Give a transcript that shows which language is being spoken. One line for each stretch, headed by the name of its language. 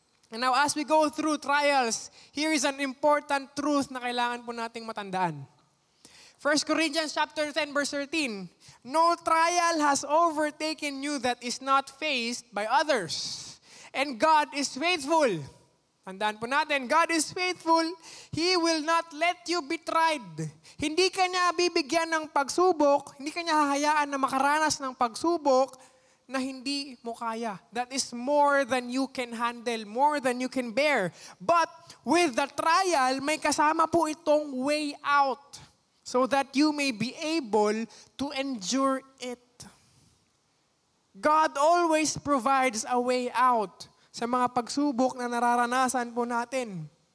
English: And now as we go through trials, here is an important truth
Filipino: na kailangan po nating matandaan.
English: 1 Corinthians chapter 10 verse 13, no trial has overtaken you that is not faced by others. And God is faithful.
Filipino: Tandaan po natin,
English: God is faithful. He will not let you be tried.
Filipino: Hindi ka niya bibigyan ng pagsubok, hindi ka niya hahayaan na makaranas ng pagsubok na hindi mo kaya.
English: That is more than you can handle, more than you can bear. But with the trial,
Filipino: may kasama po itong
English: way out so that you may be able to endure it. God always provides a way out
Filipino: sa mga pagsubok na nararanasan po natin.